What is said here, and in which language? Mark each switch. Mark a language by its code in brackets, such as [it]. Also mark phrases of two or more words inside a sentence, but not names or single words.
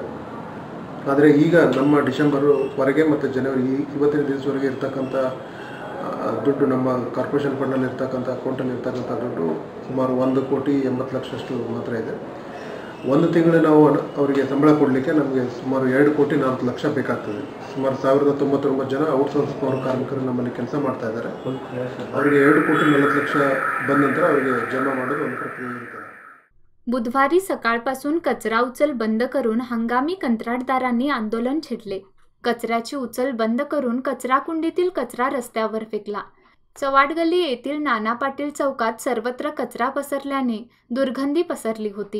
[kn] ಆದರೆ ಈಗ ನಮ್ಮ ಡಿಸೆಂಬರ್ವರೆಗೆ ಮತ್ತು ಜನವರಿ ಇವತ್ತಿನ ದಿವಸವರೆಗೆ ಇರ್ತಕ್ಕಂಥ ದುಡ್ಡು ನಮ್ಮ ಕಾರ್ಪೊರೇಷನ್ ಫಂಡಲ್ಲಿ ಇರ್ತಕ್ಕಂಥ ಅಕೌಂಟಲ್ಲಿ ಇರ್ತಕ್ಕಂಥ ದುಡ್ಡು ಸುಮಾರು 1 ಕೋಟಿ 80 ಲಕ್ಷಷ್ಟು ಮಾತ್ರ ಇದೆ। ಒಂದು ತಿಂಗಳು ನಾವು ಅವರಿಗೆ ಸಂಬಳ ಕೊಡಲಿಕ್ಕೆ ನಮಗೆ ಸುಮಾರು 2 ಕೋಟಿ 4 ಲಕ್ಷ ಬೇಕಾಗ್ತದೆ। ಸುಮಾರು 1099 ಜನ ಔಟ್ಸೋರ್ಸ್ ಪೌರ ಕಾರ್ಮಿಕರು ನಮ್ಮಲ್ಲಿ ಕೆಲಸ ಮಾಡ್ತಾ ಇದ್ದಾರೆ। ಅವರಿಗೆ 2 ಕೋಟಿ 40 ಲಕ್ಷ ಬಂದ ನಂತರ ಅವರಿಗೆ ಜಮಾ ಮಾಡೋದು ಒಂದು ಪ್ರಕ್ರಿಯೆ ಇರ್ತದೆ। [mr] बुधवारी सकाळपासून कचरा उचल बंद करून हंगामी कंत्राटदारांनी आंदोलन छेडले। कचऱ्याची उचल बंद करून कचरा कुंडीतील कचरा रस्त्यावर फेकला। चव्हाड गल्ली येथील नाना पाटील चौकात सर्वत्र कचरा पसरल्याने दुर्गंधी पसरली होती।